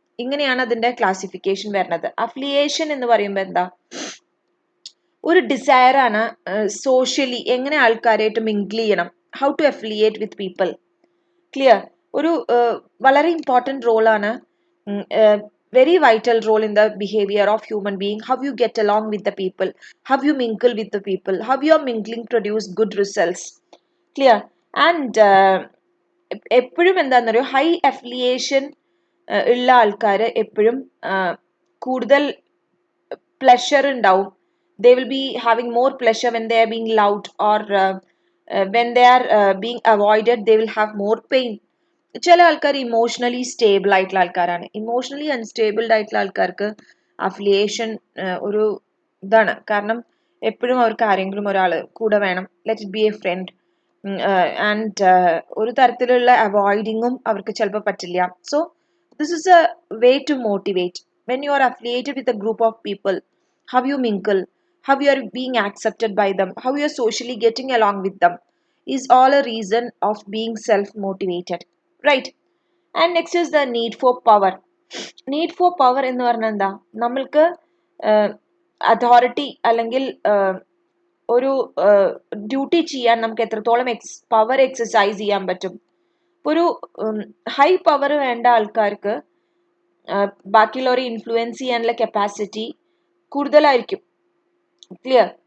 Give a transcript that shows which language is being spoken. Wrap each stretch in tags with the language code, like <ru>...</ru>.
<ml>ഇങ്ങനെയാണ് അതിന്റെ ക്ലാസിഫിക്കേഷൻ വരുന്നത്. അഫിലിയേഷൻ എന്ന് പറയുമ്പോൾ എന്താ? ഒരു ഡിസയർ ആണ് സോഷ്യലി എങ്ങനെ ആൾക്കാരായിട്ട് മിങ്കിൾ ചെയ്യണം,</ml> <en>How to affiliate with people. Clear?</en> <ml>ഒരു വളരെ ഇമ്പോർട്ടൻറ്റ് റോളാണ്,</ml> <en>very vital role in the behavior of human being, how you get along with the people, how you mingle with the people, how your mingling produce good results. Clear?</en> <ml>And എപ്പോഴും എന്താണെന്നറിയോ, high affiliation ഉള്ള ആൾക്കാർ എപ്പോഴും കൂടുതൽ pleasure ഉണ്ടാവും.</ml> <en>They will be having more pleasure when they are being loved, or when they are being avoided they will have more pain.</en> <ml>ചില ആൾക്കാർ emotionally stable ആയിട്ടുള്ള ആൾക്കാരാണ്. ഇമോഷണലി അൺസ്റ്റേബിൾഡ് ആയിട്ടുള്ള ആൾക്കാർക്ക് അഫിലിയേഷൻ ഒരു ഇതാണ്. കാരണം എപ്പോഴും അവർക്ക് ആരെങ്കിലും ഒരാൾ കൂടെ വേണം.</ml> <en>Let it be a friend.</en> <ml>And ഒരു തരത്തിലുള്ള അവോയ്ഡിങ്ങും അവർക്ക് ചിലപ്പോൾ പറ്റില്ല.</ml> <en>So this is a way to motivate. When you are affiliated with a group of people, how you mingle, how you are being accepted by them, how you are socially getting along with them is all a reason of being self-motivated. Right? And next is the need for power.</en> <ml>Need for power എന്ന് പറഞ്ഞാൽ എന്താ? നമ്മൾക്ക് authority അല്ലെങ്കിൽ ഒരു duty ചെയ്യാൻ നമുക്ക് എത്രത്തോളം power exercise ചെയ്യാൻ പറ്റും. ഒരു ഹൈ പവർ വേണ്ട ആൾക്കാർക്ക് ബാക്കിയുള്ളവരെ ഇൻഫ്ലുവൻസ് ചെയ്യാനുള്ള കപ്പാസിറ്റി കൂടുതലായിരിക്കും. ക്ലിയർ?</ml>